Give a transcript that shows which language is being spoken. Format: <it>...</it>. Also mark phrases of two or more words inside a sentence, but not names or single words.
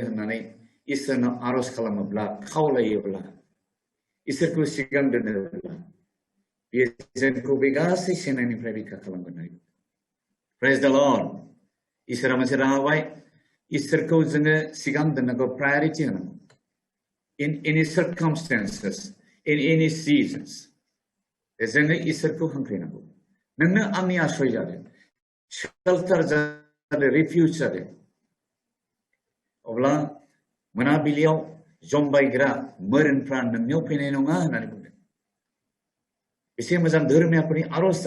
<brx>होननानै इसोरनाव आरज खालामोब्ला खावलायोब्ला इसोरखौ सिगां दोनोब्ला बियो जोंखौ बे गासै सेनायनिफ्राय रैखा खालामगोन</brx> <en>Praise the Lord</en> <brx>इसोरा मोनसे राहा होबाय इसोरखौ जोङो सिगां दोननांगौ प्रायोरिटी होनांगौ</brx> <en>in any circumstances in any seasons</en> <brx>जोङो इसोरखौ हांख्रायनांगौ नोंनो आंनि आश्रय जादों शेल्टार जादों रिफ्यूज जादों अब्ला मोनाबिलियाव जमबायग्रा मोरनफ्रा नोंनियाव फैनाय नङा होननानै बुंदों एसे मोजां धोरोमाफोरनि आर'जआ</brx>